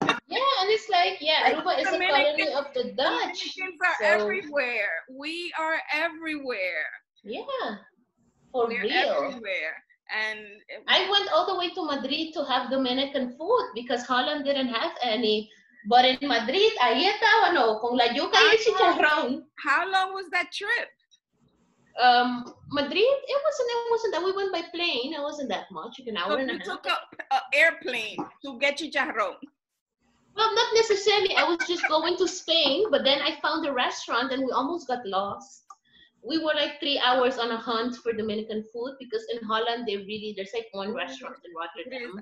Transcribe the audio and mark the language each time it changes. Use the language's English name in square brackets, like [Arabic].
[English] Yeah, and it's like, Aruba is a colony of the Dutch. Dominicans are everywhere. We are everywhere. Yeah, for We're real. Everywhere. And I went all the way to Madrid to have Dominican food because Holland didn't have any. But in [Spanish] Madrid, ahí estaba, con la yuca y el chicharrón. [English] How long was that trip? Madrid, it wasn't that we went by plane. It wasn't that much, an hour and a half. You took an airplane to get chicharrón. Well, not necessarily. I was just going to Spain, but then I found a restaurant and we almost got lost. We were like 3 hours on a hunt for Dominican food because in Holland, there's like one restaurant in Rotterdam.